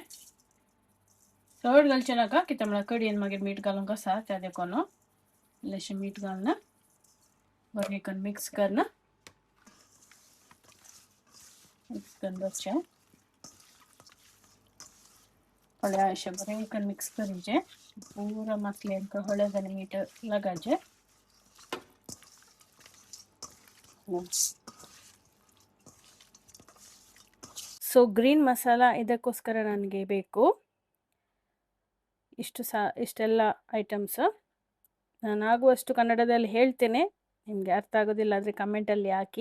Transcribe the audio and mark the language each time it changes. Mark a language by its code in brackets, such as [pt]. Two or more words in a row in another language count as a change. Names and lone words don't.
[kok] चड घालचें नाका कित्याक म्हळ्यार कडयेन मागीर मीठ घालून कसा त्या देखून इल्लेशें मीठ घालून बरें करून मिक्स करून दवरचें. पळया अशें बरें करून मिक्स करीचे. पूरा मसल्यांक हळद आनी मीठ लगाचे. [kn] ಸೊ [en] green masala [kn] ಇದಕ್ಕೋಸ್ಕರ ನನಗೆ ಬೇಕು ಇಷ್ಟೆಲ್ಲ ಐಟಮ್ಸ್. ನಾನು ಆಗುವಷ್ಟು ಕನ್ನಡದಲ್ಲಿ ಹೇಳ್ತೇನೆ, ನಿಮಗೆ ಅರ್ಥ ಆಗೋದಿಲ್ಲ ಆದರೆ ಕಮೆಂಟಲ್ಲಿ ಹಾಕಿ.